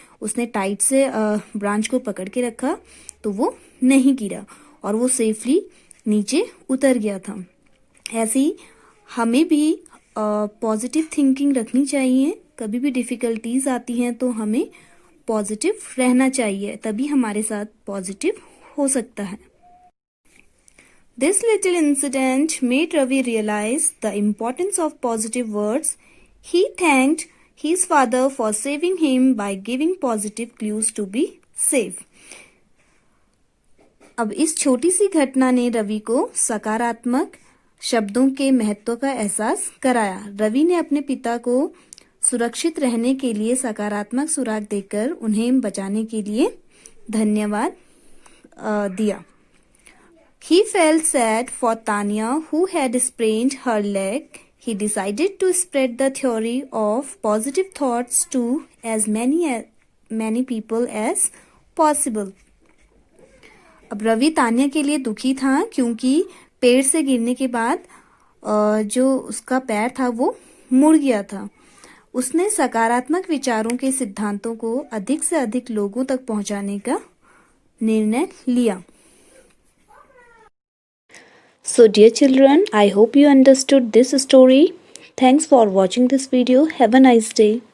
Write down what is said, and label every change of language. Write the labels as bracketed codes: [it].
[hi] उसने टाइट से ब्रांच को पकड़ के रखा तो वो नहीं गिरा और वो सेफली नीचे उतर गया था। ऐसे ही हमें भी पॉजिटिव थिंकिंग रखनी चाहिए। कभी भी डिफ़िकल्टीज आती हैं तो हमें पॉजिटिव रहना चाहिए, तभी हमारे साथ पॉजिटिव हो सकता है। [en] This little incident made Ravi realize the importance of positive words. He thanked his father for saving him by giving positive clues to be safe. [hi] अब इस छोटी सी घटना ने रवि को सकारात्मक शब्दों के महत्व का एहसास कराया। रवि ने अपने पिता को सुरक्षित रहने के लिए सकारात्मक सुराग देकर उन्हें बचाने के लिए धन्यवाद दिया। [en] He felt sad for Tanya, who had sprained her leg. He decided to spread the theory of positive thoughts to as many people as possible. [hi] अब रवि तानिया के लिए दुखी था क्योंकि पेड़ से गिरने के बाद जो उसका पैर था वो मुड़ गया था। उसने सकारात्मक विचारों के सिद्धांतों को अधिक से अधिक लोगों तक पहुंचाने का निर्णय लिया। [en] So dear children, I hope you understood this story. Thanks for watching this video. Have a nice day.